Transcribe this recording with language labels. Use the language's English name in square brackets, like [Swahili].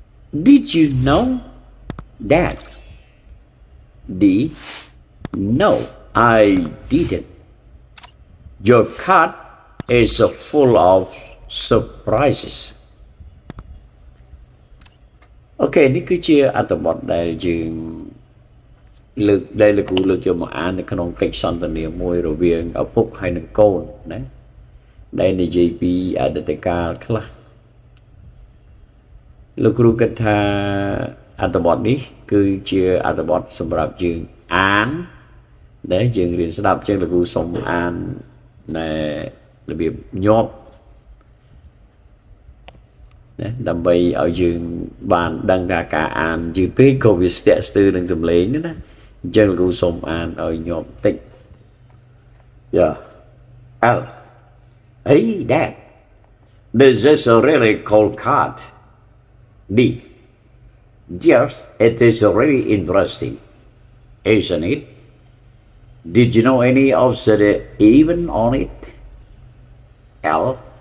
[English] Did you know that? No, I didn't. Your card is full of surprises. [Khmer] Okay, នេះគឺជាអត្ថបទដែលយើងលើកដែលលោកគ្រូលើកយកមកអាននៅក្នុងកិច្ចសន្ទនាមួយរវាងឪពុកហើយនិងកូនណាដែលនិយាយពីអតីតកាលខ្លះ លោកគ្រូគិតថាអត្ថបទនេះគឺជាអត្ថបទសម្រាប់យើងអានដែលយើងរៀនស្ដាប់ជាងលោកគ្រូសូមអាននៅរបៀបញាប់ណាដើម្បីឲ្យយើងបានដឹងថាការអានយឺតពេកក៏វាស្ទាក់ស្ទើរនឹងសំឡេងណាអញ្ចឹងលោកគ្រូសូមអានឲ្យញាប់តិច Yeah. [English] L. Hey, Dad. This is a really cool card. D. Yes, it is really interesting, isn't it? Did you know any of the even on it? L.